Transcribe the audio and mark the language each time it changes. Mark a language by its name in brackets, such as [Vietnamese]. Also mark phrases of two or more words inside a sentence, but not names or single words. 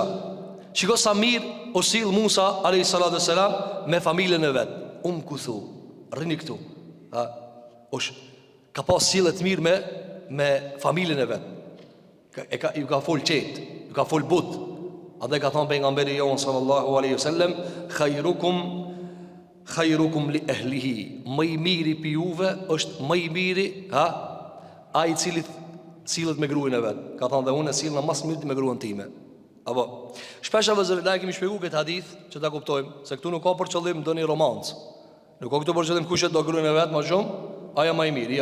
[Albanian] Shiko sa mirë o sill Musa [Arabic] عليه السلام [Albanian] me familjen e vet. Kuthu, rrini këtu. Ka pas sjellje të mirë me familjen e vet. Ju ka fol qet, ju ka fol but. Andaj ka thënë pejgamberi jon [Arabic] صلى الله عليه وسلم, خيركم لأهله. [Albanian] Më i miri pi juve është më i miri, ai i cili sillet me gruan e vet. Ka thënë dhe unë sillna më së miri me gruan time. Apo, shpesh vëzëri na kemi shpjeguar këtë hadith që ta kuptojmë se këtu nuk ka për qëllim ndonjë romancë. Nuk ka këtu për qëllim kush e do gruan e vet më shumë, ajo më i miri, jo.